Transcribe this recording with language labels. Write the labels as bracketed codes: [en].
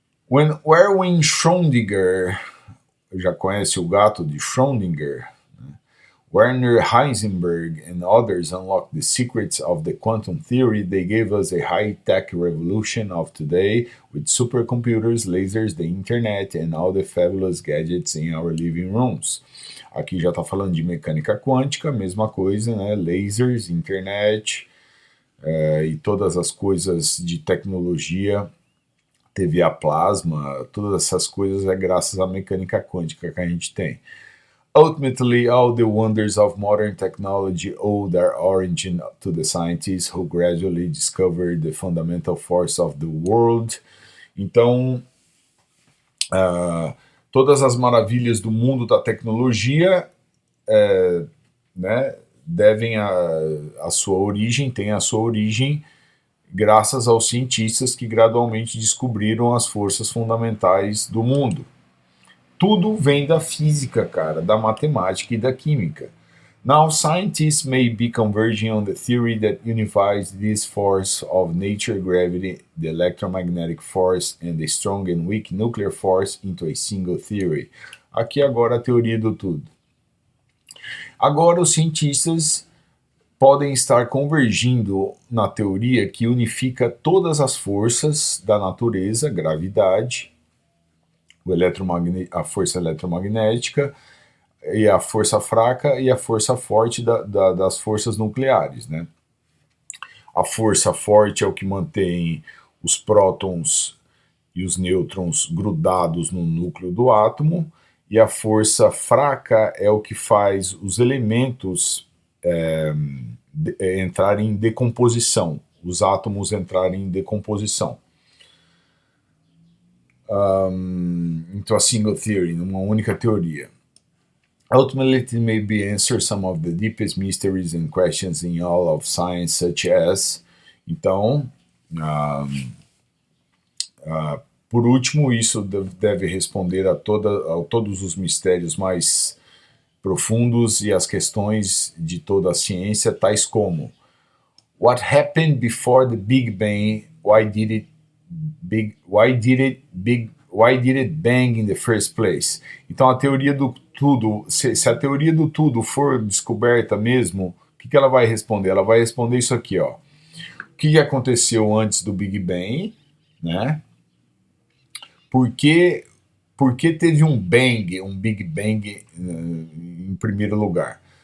[en] When Erwin Schrödinger, [pt] já conhece o gato de Schrödinger, [en] Werner Heisenberg and others unlocked the secrets of the quantum theory, they gave us a high-tech revolution of today with supercomputers, lasers, the internet, and all the fabulous gadgets in our living rooms. [pt] Aqui já está falando de mecânica quântica, mesma coisa, né? Lasers, internet e todas as coisas de tecnologia, TV a plasma, todas essas coisas é graças à mecânica quântica que a gente tem. [en] Ultimately, all the wonders of modern technology owe their origin to the scientists who gradually discovered the fundamental force of the world. [pt] Então, todas as maravilhas do mundo da tecnologia né, devem a sua origem, tem a sua origem graças aos cientistas que gradualmente descobriram as forças fundamentais do mundo. Tudo vem da física, cara, da matemática e da química. [en] Now, scientists may be converging on the theory that unifies this force of nature, gravity, the electromagnetic force, and the strong and weak nuclear force into a single theory. [pt] Aqui agora a teoria do tudo. Agora os cientistas podem estar convergindo na teoria que unifica todas as forças da natureza, gravidade, a força eletromagnética, e a força fraca e a força forte das forças nucleares, né? A força forte é o que mantém os prótons e os nêutrons grudados no núcleo do átomo, e a força fraca é o que faz os elementos entrarem em decomposição, os átomos entrarem em decomposição. [en] Into a single theory, [pt] numa única teoria. [en] Ultimately, it may be answer some of the deepest mysteries and questions in all of science, such as. [pt] Então, por último, isso deve responder a todos os mistérios mais profundos e as questões de toda a ciência, tais como: [en] What happened before the Big Bang? Why did it bang in the first place? [pt] Então a teoria do tudo, se a teoria do tudo for descoberta mesmo, o que ela vai responder? Ela vai responder isso aqui, ó. O que aconteceu antes do Big Bang, né? Por que teve um Big Bang em primeiro lugar?